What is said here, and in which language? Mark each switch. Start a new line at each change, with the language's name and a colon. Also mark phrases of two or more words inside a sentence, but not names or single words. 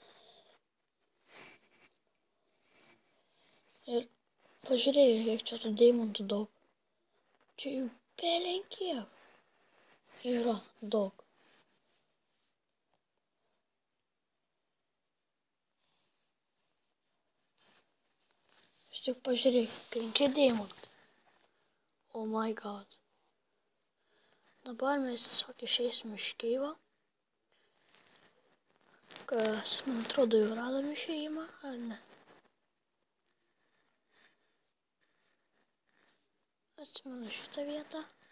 Lithuanian: Ir pažiūrėjau, kiek čia tų diamondų daug. Čia jų belenkiek yra daug. Aš tik pažiūrėjau, 5 diamondai.
English: Oh my god.
Lithuanian: Dabar mes tiesiog išeisim iš keivo. Kas, man atrodo, jau radom išėjimą, ar ne? Atsimenu šitą vietą.